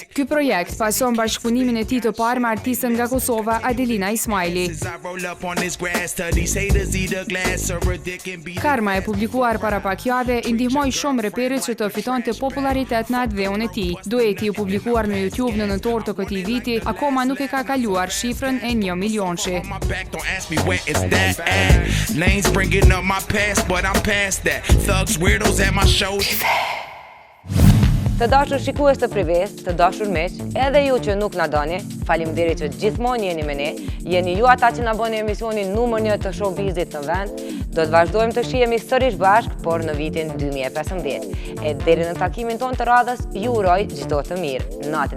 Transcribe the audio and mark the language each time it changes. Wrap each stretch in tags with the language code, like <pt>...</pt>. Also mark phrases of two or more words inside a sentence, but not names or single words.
<sq>Ky projekt pason bashkëpunimin e tij të parë me artisten nga Kosova Adelina Ismaili. Karma e publikuar para pak jave i ndihmoi shumë reperit që të fitonte popularitet në atë dheun e tij. Dueti i publikuar në YouTube në nëntor të këtij viti akoma nuk e ka kaluar shifrën e 1 milionshi.</sq> <en>Lanes bringing up my past, but I'm past that. Thugs, weirdos at my shows.</en> <sq>Të dashur shikues të prives, të dashur miq, edhe ju që nuk na doni, faleminderit që gjithmonë jeni me ne. Jeni ju ata që na bëni emisionin numër 1 të showbizit në vend. Do të vazhdojmë të shihemi sërish bashk, por në vitin 2015. E deri në takimin ton të radhës, ju uroj çdo të mirë.</sq>